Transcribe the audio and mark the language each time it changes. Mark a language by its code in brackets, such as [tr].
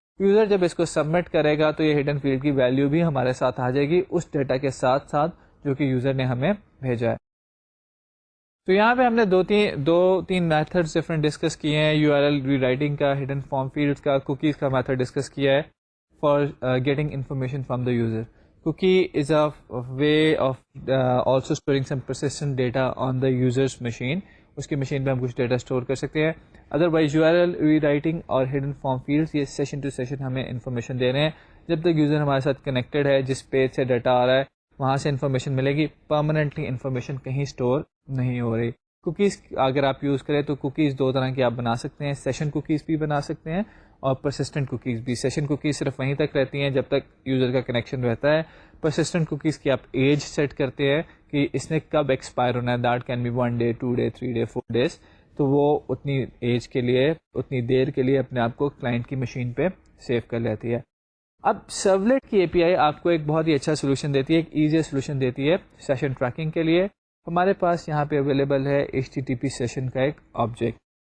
[ur] User جب اس کو submit کرے گا تو یہ ہڈن فیلڈ کی ویلیو بھی ہمارے ساتھ آ جائے گی اس ڈیٹا کے ساتھ ساتھ جو کہ یوزر نے ہمیں بھیجا ہے. تو یہاں پہ ہم نے دو تین میتھڈز ڈفرینٹ ڈسکس کیے ہیں. URL ری رائٹنگ کا، ہڈن فارم فیلڈز کا، کوکیز کا میتھڈ ڈسکس کیا ہے [en] For getting information from the user. Cookie is a way of also storing some persistent data on the user's machine. [ur] اس کی machine پہ ہم کچھ ڈیٹا اسٹور کر سکتے ہیں. ادروائز URL ری رائٹنگ اور ہڈن فارم فیلڈس یہ سیشن ٹو سیشن ہمیں انفارمیشن دے رہے ہیں. جب تک یوزر ہمارے ساتھ کنیکٹڈ ہے، جس پیج سے ڈیٹا آ رہا ہے وہاں سے انفارمیشن ملے گی. پرماننٹلی انفارمیشن کہیں اسٹور نہیں ہو رہی. کوکیز اگر آپ یوز کریں تو کوکیز دو طرح کی آپ بنا سکتے ہیں. سیشن کوکیز بھی بنا سکتے ہیں اور پرسسٹنٹ کوکیز بھی. سیشن کوکیز صرف وہیں تک رہتی ہیں جب تک یوزر کا کنیکشن رہتا ہے. پرسسٹنٹ کوکیز کی آپ ایج سیٹ کرتے ہیں کہ اس نے کب ایکسپائر ہونا ہے. [en] That can be 1 day 2 day 3 day 4 days. [ur] تو وہ اتنی ایج کے لیے، اتنی دیر کے لیے اپنے آپ کو کلائنٹ کی مشین پہ سیو کر لیتی ہے. اب سرولیٹ کی API آپ کو ایک بہت ہی اچھا سولوشن دیتی ہے، ایک ایزی سولوشن دیتی ہے سیشن ٹریکنگ کے لیے. ہمارے پاس یہاں پہ اویلیبل ہے HTTP سیشن کا ایک آبجیکٹ.